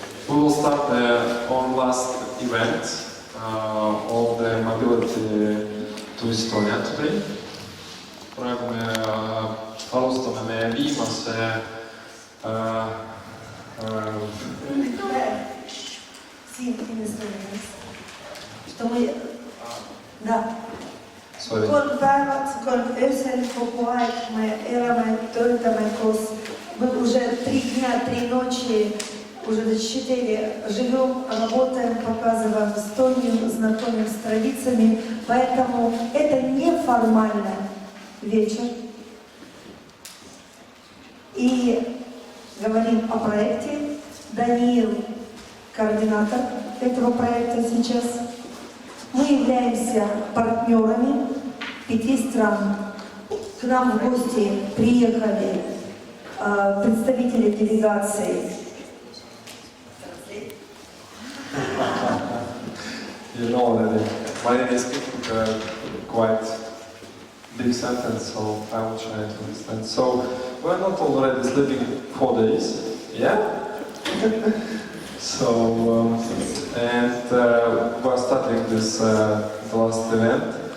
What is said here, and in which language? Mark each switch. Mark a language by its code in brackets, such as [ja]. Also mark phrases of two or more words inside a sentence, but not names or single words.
[en] We will start our last event of the mobility to Estonia today. [et] Praegu me alustame meie viimase [ru] что мы, да, [et] kolm päeva, kolm öösel, kogu aeg me elame, töötame koos, [ru] мы уже 3 дня, 3 ночи, уже до 4 живем, работаем, показываем Эстонию, знакомим с традициями, поэтому это неформально вечер. И говорим о проекте. Даниил, координатор этого проекта сейчас. Мы являемся партнерами 5 стран. К нам в гости приехали представители делегации. [en] You know that Marina is speaking quite big sentence, so I will try to understand. So we're not already sleeping 4 days, yeah? So and we're starting this the last event.